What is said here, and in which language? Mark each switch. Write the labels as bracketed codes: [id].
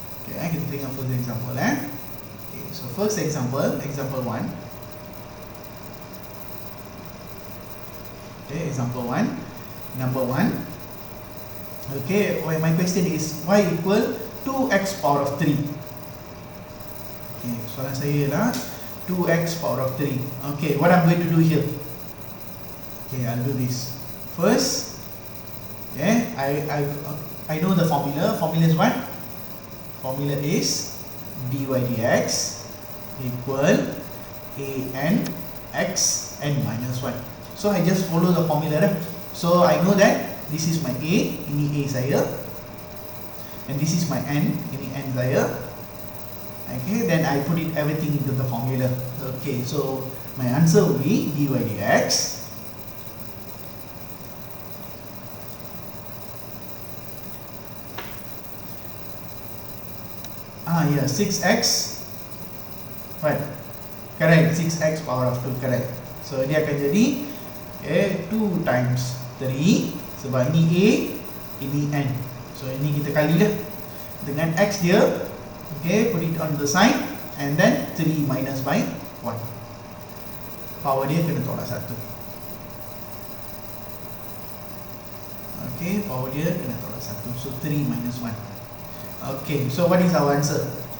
[en] Okay, [ms] kita tengok [en] first example Okay, so first example 1. Okay, example 1, number 1. Okay, my question is y equal 2x power of 3. [ms] Okay, soalan saya ialah 2x power of 3. [en] Okay, what I'm going to do here? Okay, I'll do this. First, okay, I know the formula. Formula is what? Formula is dy dx equal an xn minus 1. So I just follow the formula So I know that this is my a, [ms] ini a saya, [en] and this is my n, [ms] ini n saya. [en] Okay, then I put it everything into the formula. Okay, so my answer will be dy dx yeah, 6x, right, correct, 6x power of 2, correct. [ms] So dia akan jadi 2 times 3, sebab ini a, ini n. So ini kita kali lah dengan x dia. [en] Okay, put it on the side, and then 3 minus by 1. [ms] Power dia kena tolak 1. [en] Okay, [ms] power dia kena tolak 1. [en] So 3 minus 1. Okay, so what is our answer?